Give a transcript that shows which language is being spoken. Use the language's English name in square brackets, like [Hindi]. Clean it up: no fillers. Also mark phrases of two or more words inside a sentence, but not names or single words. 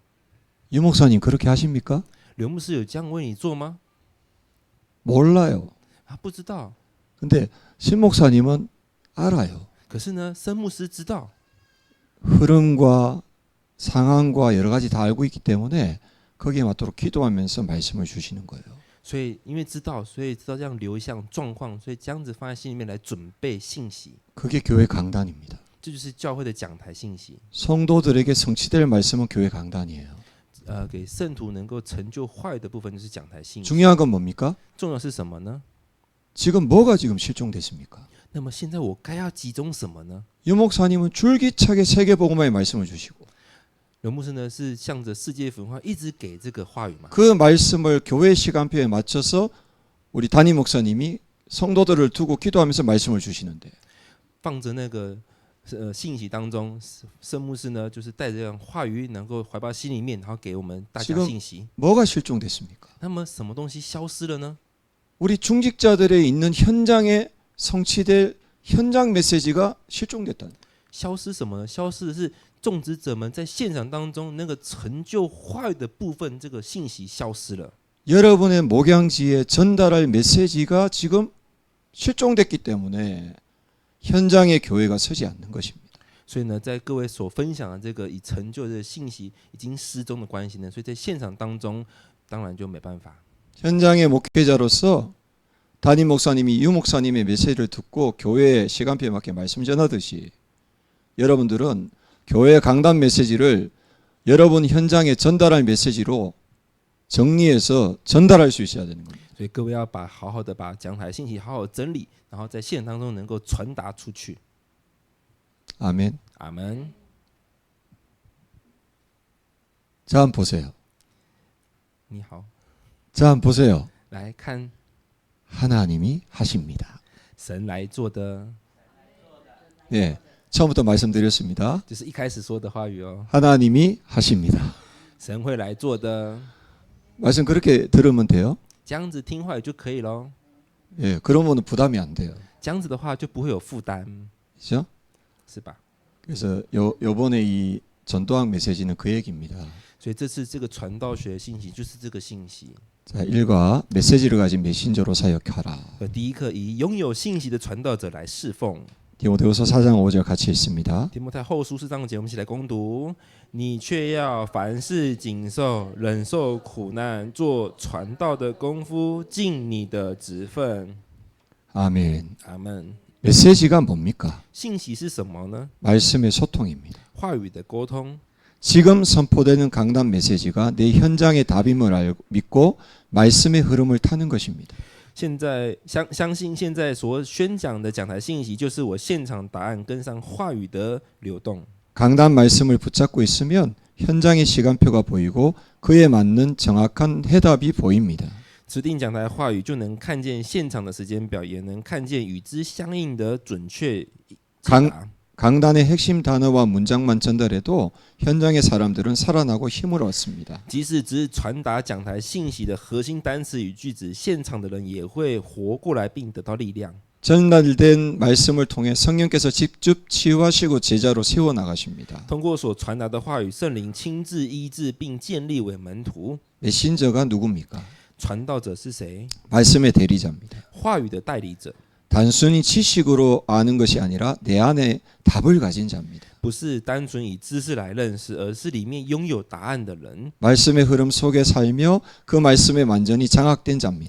[Korean] 유 목사님 그렇게 하십니까? [Chinese] 刘牧师有这样为你做吗？ [Korean] 몰라요. [Chinese] 他不知道。 [Korean] 근데 신 목사님은 알아요. [Chinese] 可是呢，申牧师知道， [Korean] 흐름과 상황과 여러 가지 다 알고 있기 때문에 거기에 맞도록 기도하면서 말씀을 주시는 거예요. [Chinese] 所以因为知道，所以知道这样流向状况，所以这样子放在心里面来准备信息， [Korean] 그게 교회 강단입니다. [Chinese] 这就是教会的讲台信息。 [Korean] 성도들에게 성취될 말씀은 교회 강단이에요. [Chinese] 给圣徒能够成就话语的部分就是讲台信息。 [Korean] 중요한 건 뭡니까? [Chinese] 重要是什么呢？ [Korean] 지금 뭐가 지금 실종됐습니까? [Chinese] 那么现在我该要集中什么呢？ [Korean] 유 목사님은 줄기차게 세계복음화의 말씀을 주시고 [Chinese] 刘牧师呢是向着世界文化一直给这个话语嘛， [Korean] 그 말씀을 교회 시간표에 맞춰서 우리 담임 목사님이 성도들을 두고 기도하면서 말씀을 주시는데 [Chinese] 放着那个信息当中，圣牧师呢就是带着这样话语能够怀抱心里面，然后给我们大家信息。 [Korean] 뭐가 실종됐습니까? [Chinese] 那么什么东西消失了呢？ [Korean] 우리 중직자들의 있는 현장에 성취될 현장 메시지가 실종됐다. [Chinese] 消失什么呢？消失的是种植者们在现场当中那个成就话语的部分，这个信息消失了。 [Korean] 여러분의 목양지에 전달할 메시지가 지금 실종됐기 때문에 현장에 교회가 서지 않는 것입니다. [Chinese] 所以呢，在各位所分享的这个以成就的信息已经失踪的关系呢，所以在现场当中当然就没办法。 [Korean] 현장의 목회자로서 담임 목사님이 유 목사님의 메시지를 듣고 교회의 시간표에 맞게 말씀 전하듯이 여러분들은 교회 강단 메시지를 여러분 현장에 전달할 메시지로 정리해서 전달할 수 있어야 되는 겁니다. [Chinese] 所以各位要好好的把讲台信息好好整理，然后在现场当中能够传达出去。 [Korean] 아멘. [Chinese] 阿门。 [Korean] 자, 한번 보세요. [Chinese] 你好， [Korean] 자, 한번 보세요. [Chinese] 来看 [Korean] 하나님이 하십니다. [Chinese] 神来做的， [Korean] 예, 처음부터 말씀드렸습니다. [Chinese] 就是一开始说的话语哦。 [Korean] 하나님이 하십니다. [Chinese] 神会来做的， [Korean] 말씀 그렇게 들으면 돼요. [Chinese] 这样子听话语就可以咯。 [Korean] 예, 그러면 부담이 안 돼요. [Chinese] 这样子的话就不会有负担， [Korean] 그렇죠? [Chinese] 是吧？ [Korean] 그래서 요번에 이 전도학 메시지는 그 얘기입니다. [Chinese] 所以这次这个传道学的信息就是这个信息。 [Korean] 자, 1과 메시지를 가진 메신저로 사역하라. [Chinese] 第一课以拥有信息的传道者来侍奉。 [Korean] 디모데후서 4장 5절 같이 읽습니다. [Chinese] 提摩太后书4章节，我们一起来攻读。你却要凡事谨守，忍受苦难，做传道的功夫，尽你的职分。 [Korean] 아멘. [Chinese] 阿门。 [Korean] 메시지가 뭡니까? [Chinese] 信息是什么呢？ [Korean] 말씀의 소통입니다. [Chinese] 话语的沟通。 [Korean] 지금 선포되는 강단 메시지가 내 현장의 답임을 믿고 말씀의 흐름을 타는 것입니다. [Chinese] 现在相信现在所宣讲的讲台信息，就是我现场答案跟上话语的流动。 [Korean] 강단 말씀을 붙잡고 있으면 현장의 시간표가 보이고 그에 맞는 정확한 해답이 보입니다. [Chinese] 指定讲台话语，就能看见现场的时间表，也能看见与之相应的准确解答。 [Korean] 강단의 핵심 단어와 문장만 전달해도 현장의 사람들은 살아나고 힘을 얻습니다. [Chinese] 即使只传达讲台信息的核心单词与句子，现场的人也会活过来，并得到力量。 [Korean] 전달된 말씀을 통해 성령께서 직접 치유하시고 제자로 세워 나가십니다. [Chinese] 通过所传达的话语，圣灵亲自医治并建立为门徒。 [Korean] 메신저가 누굽니까? [Chinese] 传道者是谁？ [Korean] 말씀의 대리자입니다. [Chinese] 话语的代理者， [Korean] 단순히 지식으로 아는 것이 아니라 내 안에 답을 가진 자입니다. [Chinese] 不是单纯以知识来认识，而是里面拥有答案的人， [Korean] 말씀의 흐름 속에 살며 그 말씀에 완전히 장악된 자입니다.